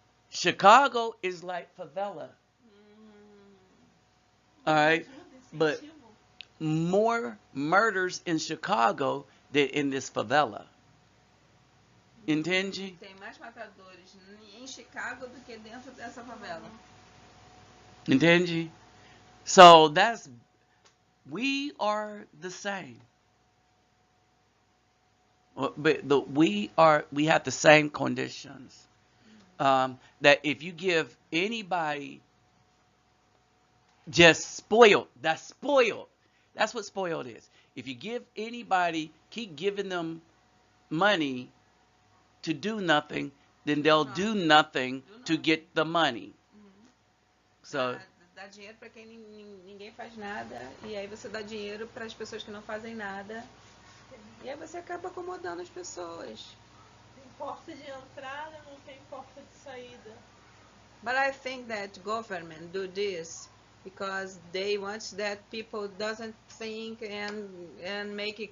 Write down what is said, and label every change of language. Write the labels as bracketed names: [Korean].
[English] Chicago is like favela. All right. But more murders in Chicago than in this favela. [Portuguese] Entende? Tem mais matadores em Chicago do que dentro dessa favela. Entende? [English] So we are the same. But we have the same conditions. That if you give anybody just spoiled, that's spoiled. That's what spoiled is. If you give anybody, keep giving them money to do nothing, then they'll do nothing to get the money. So [Portuguese] dá dinheiro para quem ninguém faz nada, e aí você dá dinheiro para as pessoas que não fazem nada, e aí você acaba acomodando as pessoas. Tem porta de entrada, não tem porta de saída. [English] But I think that government do this because they want that people doesn't think and make it